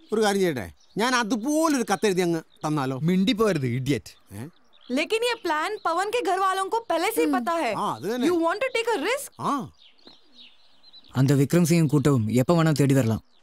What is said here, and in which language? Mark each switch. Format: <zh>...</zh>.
<ml>ഒരു കാര്യം ചെയ്യട്ടെ, ഞാൻ അതുപോലൊരു കത്ത് എഴുതി അങ്ങ് തന്നാലോ? മിണ്ടി പോരുത് ഇഡിയറ്റ്.</ml> <hi>लेकिन ये प्लान पवन के घर वालों को पहले से ही पता है.</hi> <en>You want to take a risk?</en> <ta>அந்த விக்ரம் சிங் கூட்டவும் எப்போ வேணால் தேடி வரலாம்.</ta>